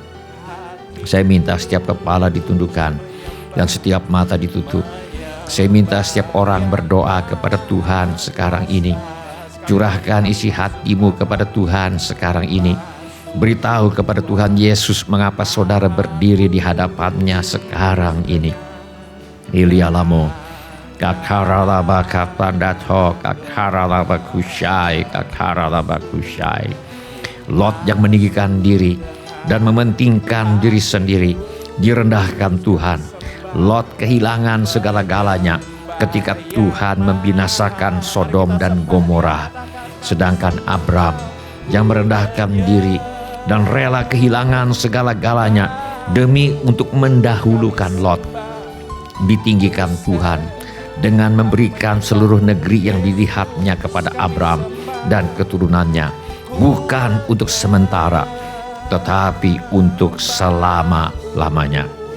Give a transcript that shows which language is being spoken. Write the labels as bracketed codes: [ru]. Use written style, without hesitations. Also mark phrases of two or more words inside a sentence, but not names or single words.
[id] Saya minta setiap kepala ditundukkan dan setiap mata ditutup. Saya minta setiap orang berdoa kepada Tuhan sekarang ini. Curahkan isi hatimu kepada Tuhan sekarang ini. Beritahu kepada Tuhan Yesus mengapa saudara berdiri di hadapannya sekarang ini. Ilialamo kakaralaba kapandato kakaralaba kusyai kakaralaba kusyai. Lot yang meninggikan diri dan mementingkan diri sendiri direndahkan Tuhan. Lot kehilangan segala-galanya ketika Tuhan membinasakan Sodom dan Gomora. Sedangkan Abram yang merendahkan diri dan rela kehilangan segala-galanya demi untuk mendahulukan Lot, ditinggikan Tuhan dengan memberikan seluruh negeri yang dilihatnya kepada Abram dan keturunannya, bukan untuk sementara tetapi untuk selama-lamanya.